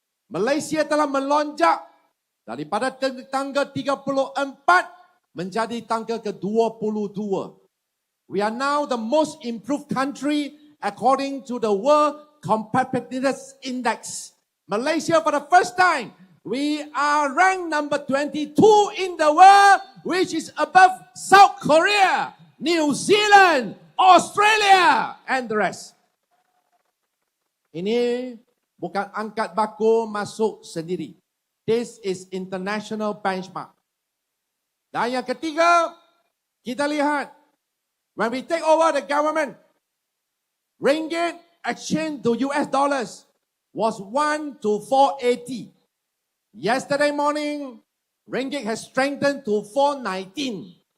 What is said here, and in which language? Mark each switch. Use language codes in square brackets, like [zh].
[ms] Malaysia telah melonjak daripada tangga 34 menjadi tangga ke-22. [en] We are now the most improved country according to the World Competitiveness Index. Malaysia, for the first time, we are ranked number 22 in the world, which is above South Korea, New Zealand, Australia, and the rest. [ms] Ini bukan angkat baku masuk sendiri. [en] This is international benchmark. [ms] Dan yang ketiga, kita lihat, [en] when we take over the government, ringgit exchange to US dollars was 1 to 480. Yesterday morning, ringgit has strengthened to 419.